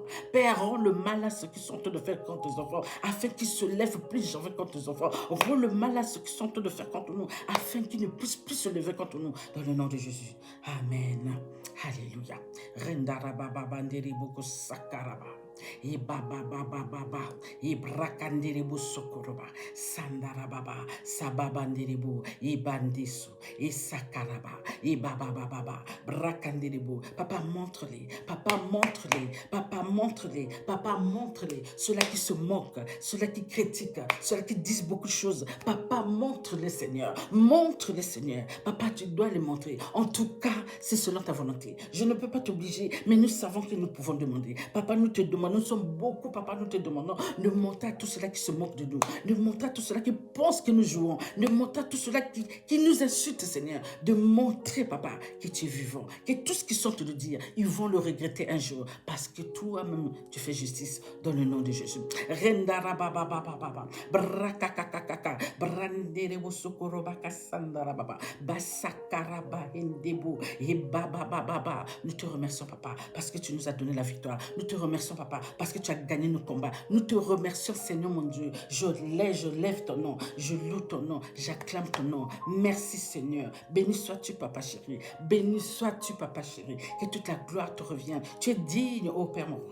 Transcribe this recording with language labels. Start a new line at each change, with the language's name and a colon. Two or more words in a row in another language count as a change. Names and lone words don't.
French: Père, rends le mal à ceux qui sont en train de faire contre tes enfants, afin qu'ils se lèvent plus jamais contre tes enfants. Rends le mal à ceux qui sont en train de faire contre nous, afin qu'ils ne puissent plus se lever contre nous. Dans le nom de Jésus. Amen. Alléluia. Rendarabababanderibuku sakaraba. Et baba baba baba et brakanderebo sokoroba sandarababa sababanderebo et bandeso et sakaraba et baba baba brakanderebo. Papa, montre-les, papa, montre-les, papa, montre-les, papa, montre-les. Ceux-là qui se moquent, ceux-là qui critiquent, ceux-là qui disent beaucoup de choses, papa, montre-les, Seigneur, montre-les, Seigneur. Papa, tu dois les montrer. En tout cas, c'est selon ta volonté. Je ne peux pas t'obliger, mais nous savons que nous pouvons demander. Papa, nous te demandons, nous sommes beaucoup, papa, nous te demandons de monter à tous ceux-là qui se moquent de nous, de monter à tous ceux-là qui pensent que nous jouons, de monter à tous ceux-là qui nous insultent, Seigneur, de montrer, papa, que tu es vivant, que tout ce qu'ils sont te le dire, ils vont le regretter un jour, parce que toi-même, tu fais justice dans le nom de Jésus. Rendarabababababa, brakakakaka, branderebo sokorobaka sandarababa, basakaraba hendebo, et bababababa. Nous te remercions, papa, parce que tu nous as donné la victoire. Nous te remercions, papa, parce que tu as gagné nos combats. Nous te remercions, Seigneur mon Dieu. Je lève ton nom, je loue ton nom, j'acclame ton nom. Merci, Seigneur. Béni sois-tu, papa chéri. Béni sois-tu, papa chéri. Que toute la gloire te revienne. Tu es digne, ô Père mon roi.